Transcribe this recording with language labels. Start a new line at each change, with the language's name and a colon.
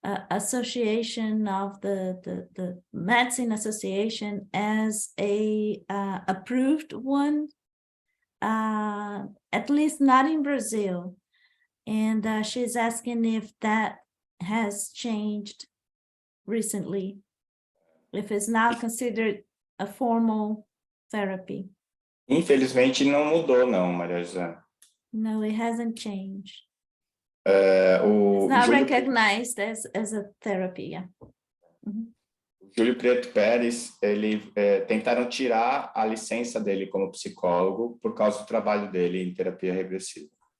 English: association of the Medicine Association as a approved one, at least not in Brazil. And she's asking if that has changed recently, if it's now considered a formal therapy.
Portuguese: Infelizmente não mudou, não, Maria José.
English: No, it hasn't changed.
Portuguese: O
English: It's not
Portuguese: Júlio,
English: recognized as a therapy, yeah. Mhm.
Portuguese: Júlio Preto Pérez, ele tentaram tirar a licença dele como psicólogo por causa do trabalho dele em terapia regressiva.